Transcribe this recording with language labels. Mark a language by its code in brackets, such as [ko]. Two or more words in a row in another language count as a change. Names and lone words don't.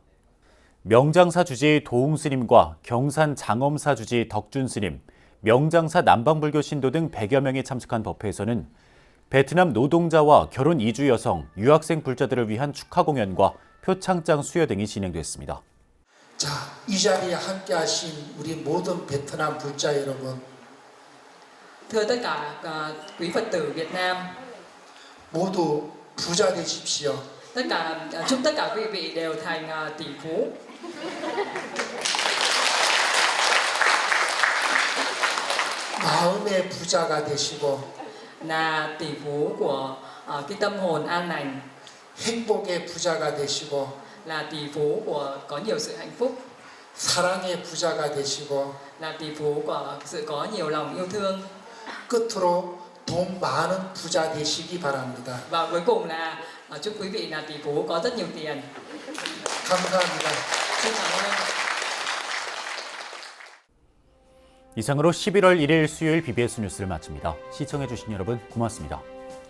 [ko] 명장사 주지 도웅 스님과 경산 장엄사 주지 덕준 스님, 명장사 남방불교 신도 등 100여 명이 참석한 법회에서는 베트남 노동자와 결혼 이주 여성, 유학생 불자들을 위한 축하 공연과 표창장 수여 등이 진행됐습니다. 자, 이 자리에 함께 하신 우리 모든 베트남 불자 여러분. [vi] Thưa tất cả quý Phật tử Việt Nam, [ko] 모두 부자 되십시오. [vi] chúc tất cả quý vị đều thành tỷ phú. [ko] 마음의 부자가 되시고 [vi] Là tỷ phú của cái tâm hồn an lành. [ko] 행복의 부자가 되시고 [vi] Là tỷ phú của có nhiều sự hạnh phúc. [ko] 사랑의 부자가 되시고 [vi] Là tỷ phú của sự có nhiều lòng yêu thương. [ko] 끝으로 돈 많은 부자 되시기 바랍니다. [vi] Và cuối cùng là chúc quý vị là tỷ phú có rất nhiều tiền. [ko] 감사합니다. [vi] Xin cảm ơn. [ko] 이상으로 11월 1일 수요일 BBS 뉴스를 마칩니다. 시청해주신 여러분 고맙습니다.